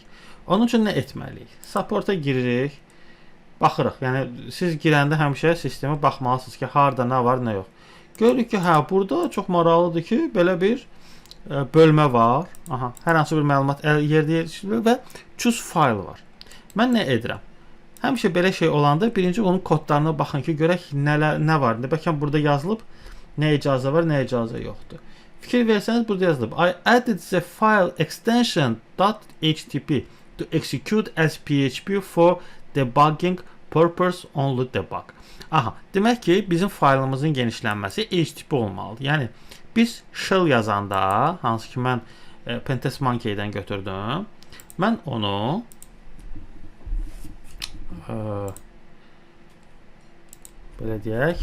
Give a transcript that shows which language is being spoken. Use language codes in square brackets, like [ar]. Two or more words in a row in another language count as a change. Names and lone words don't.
[az] Onun üçün nə etməliyik? Support'a giririk. Baxırıq. Yəni siz girəndə həmişə sistemə baxmalısınız ki, harda nə var, nə yox. Görürük ki, hə, burada çox maraqlıdır ki, belə bir bölmə var. Aha, hər hansı bir məlumat yerdə yerləşdirilir və [en] choose file [az] var. Mən nə edirəm? Həmişə belə şey olanda birinci onun kodlarına baxın ki, görək nə var. Bəlkə burada yazılıb nə icazə var, nə icazə yoxdur. Fikir versəniz burada yazılıb. [en] I added the file extension .htp to execute as PHP for debugging purpose only debug. [az] Aha, demək ki, bizim faylımızın genişlənməsi HTTP olmalıdır. Yəni biz shell yazanda, hansı ki mən Pentest Monkey'dən götürdüm, mən onu belə deyək.